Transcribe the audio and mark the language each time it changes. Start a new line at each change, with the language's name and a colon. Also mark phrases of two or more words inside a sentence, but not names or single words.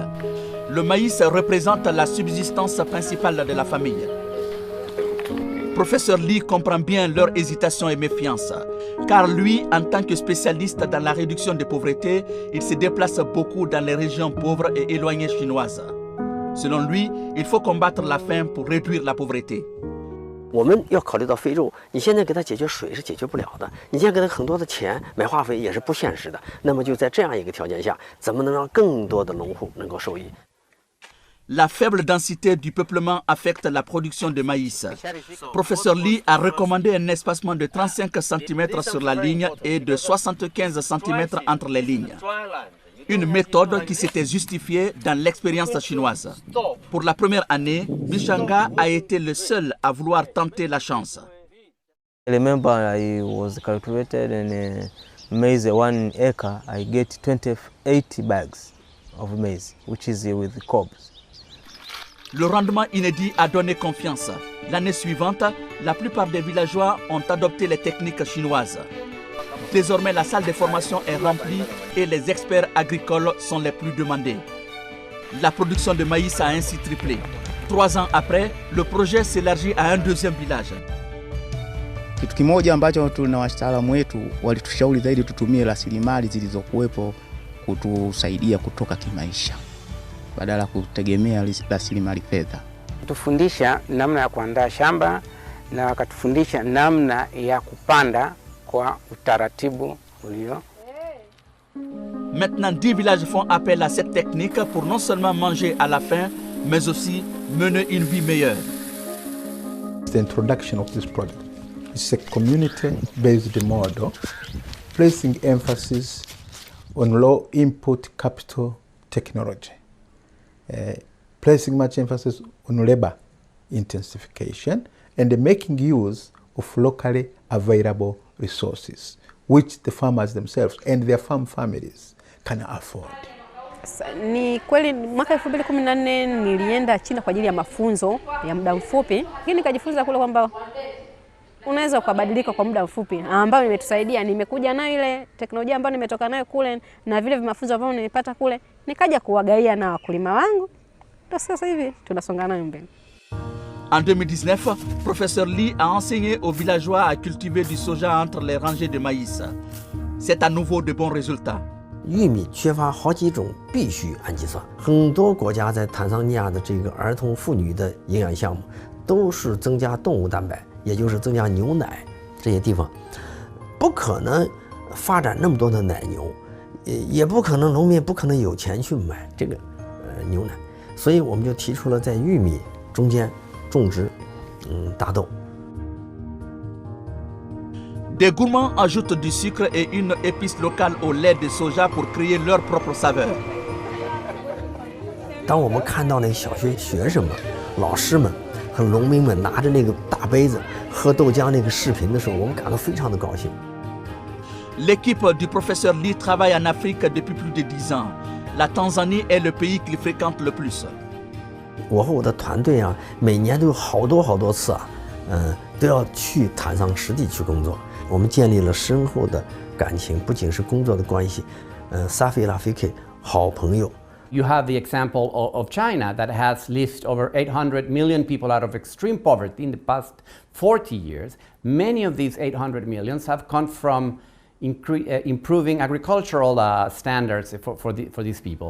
French: Le maïs représente la subsistance principale de la famille. Professeur Li comprend bien leur hésitation et méfiance, car lui, en tant que spécialiste dans la réduction de pauvreté, il se déplace beaucoup dans les régions pauvres et éloignées chinoises. Selon lui, il faut combattre la faim pour réduire la pauvreté.
Chinese: 我们要考虑到非洲，你现在给他解决水是解决不了的，你现在给他很多的钱买化肥也是不现实的。那么就在这样一个条件下，怎么能让更多的农户能够受益？
French: La faible densité du peuplement affecte la production de maïs. Professeur Li a recommandé un espacement de 35 cm sur la ligne et de 75 cm entre les lignes. Une méthode qui s'était justifiée dans l'expérience chinoise. Pour la première année, Bishanga a été le seul à vouloir tenter la chance.
English: I remember I was calculated in maize 1 acre, I get 28 bags of maize, which is with cobs.
French: Le rendement inédit a donné confiance. L'année suivante, la plupart des villageois ont adopté les techniques chinoises. Désormais, la salle de formation est remplie et les experts agricoles sont les plus demandés. La production de maïs a ainsi triplé. 3 ans après, le projet s'élargit à un deuxième village.
Swahili: Kitu kimoja ambacho tuna wataalamu wetu walitushauri zaidi tutumie rasilimali zilizokuwepo kutusaidia kutoka kimaisha badala kutegemea rasilimali fedha. Tufundisha namna ya kuandaa shamba na wakatufundisha namna ya kupanda kwa utaratibu ulio.
French: Maintenant, 10 villages font appel à cette technique pour non seulement manger à la faim, mais aussi mener une vie meilleure.
English: The introduction of this project is a community-based model, placing emphasis on low input capital technology, placing much emphasis on labor intensification, and making use of locally available resources. which the farmers themselves and their farm families can afford.
Swahili: Ni kweli mwaka 2014 nilienda China kwa ajili ya mafunzo ya muda mfupi, lakini nikajifunza kule kwamba unaweza kubadilika kwa muda mfupi, ambayo imetusaidia. Nimekuja nayo ile teknolojia ambayo nimetoka nayo kule na vile mafunzo ambayo nilipata kule, nikaja kuwagaia na wakulima wangu. Ndio sasa hivi tunasonga nayo mbele.
French: En 2019, professeur Li a enseigné aux villageois à cultiver du soja entre les rangées de maïs. C'est à nouveau de bons résultats.
Chinese: 玉米缺乏好几种必需氨基酸，很多国家在坦桑尼亚的这个儿童妇女的营养项目都是增加动物蛋白，也就是增加牛奶。这些地方不可能发展那么多的奶牛，也不可能农民不可能有钱去买这个牛奶，所以我们就提出了在玉米中间种植大豆。
French: Des gourmands ajoutent du sucre et une épice locale au lait de soja pour créer leur propre saveur.
Chinese: 当我们看到那个小学学生们、老师们和农民们拿着那个大杯子喝豆浆那个视频的时候，我们感到非常的高兴。
French: L'équipe du professeur Li travaille en Afrique depuis plus de 10 ans. La Tanzanie est le pays qu'il fréquente le plus.
Chinese: 我和我的团队啊，每年都有好多次啊，都要去坦桑实地去工作。我们建立了深厚的感情，不仅是工作的关系，
Swahili: Safi Rafiki
Chinese: 好朋友。
English: You have the example of China that has lifted over 800 million people out of extreme poverty in the past 40 years. Many of these 800 millions have come from improving agricultural standards for these people.